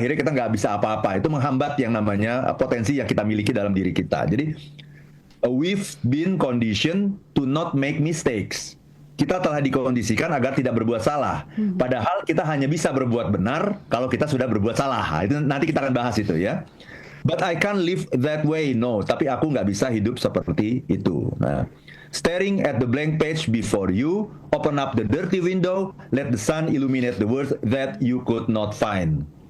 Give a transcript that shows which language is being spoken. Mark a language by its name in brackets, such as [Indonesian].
[Indonesian] Akhirnya kita nggak bisa apa-apa. Itu menghambat yang namanya potensi yang kita miliki dalam diri kita. [English] Jadi, we've been conditioned to not make mistakes. [Indonesian] Kita telah dikondisikan agar tidak berbuat salah. Padahal kita hanya bisa berbuat benar kalau kita sudah berbuat salah. Itu nanti kita akan bahas itu ya. [English] But I can't live that way. [Indonesian] No, tapi aku nggak bisa hidup seperti itu. [English] Nah, staring at the blank page before you, open up the dirty window, let the sun illuminate the words that you could not find.